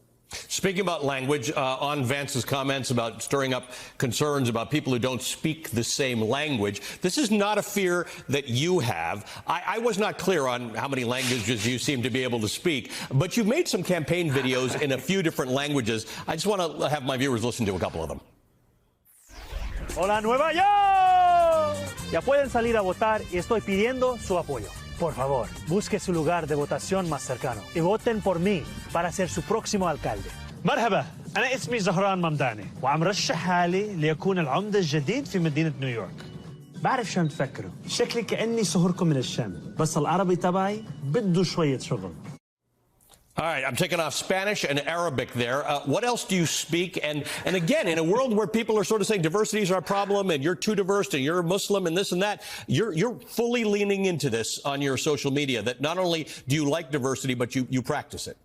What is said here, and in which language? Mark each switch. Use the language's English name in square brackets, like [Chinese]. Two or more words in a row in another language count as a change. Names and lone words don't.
[English] Speaking about language, on Vance's comments about stirring up concerns about people who don't speak the same language, this is not a fear that you have. I was not clear on how many languages you seem to be able to speak, but you've made some campaign videos in a few different languages. I just want to have my viewers listen to a couple of them. [Spanish] Hola, Nueva York. Ya pueden salir a votar y estoy pidiendo su apoyo. Por favor, busque su lugar de votación más cercano y voten por mí para ser su próximo alcalde. [Arabic] مرحبا، أنا اسمي زهران ممداني وعم رشح حالي ليكون العمدة الجديد في مدينة نيويورك. بعرف شو عم تفكروا، شكلي كأني صهركم من الشام، بس العربي تبعي بده شوية شغل. [English] All right, I'm taking off Spanish and Arabic there. What else do you speak? And again, in a world where people are sort of saying diversity is our problem and you're too diverse and you're a Muslim and this and that, you're fully leaning into this on your social media, that not only do you like diversity, but you practice it.